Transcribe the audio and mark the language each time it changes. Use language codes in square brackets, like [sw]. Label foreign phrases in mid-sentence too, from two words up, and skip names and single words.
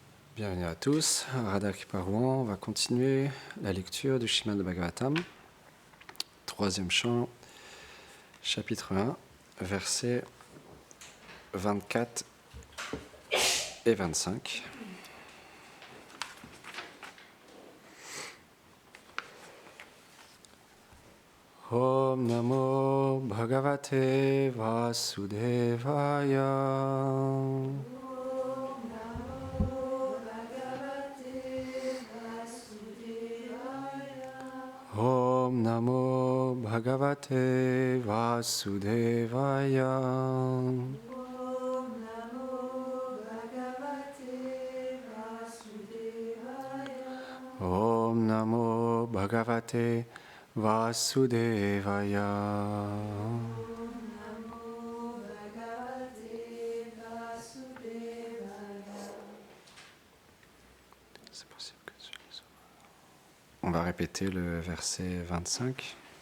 [fr] Bienvenue à tous, Radha Kriparouan, on va continuer la lecture du Srimad Bhagavatam, troisième chant, chapitre 1, versets 24 et 25. [sa] ॐ नमो भगवते वासुदेवाय. ॐ नमो भगवते वासुदेवाय. ॐ नमो भगवते वासुदेवाय. [fr] C'est possible que je les ouvre. On va répéter le verset 25.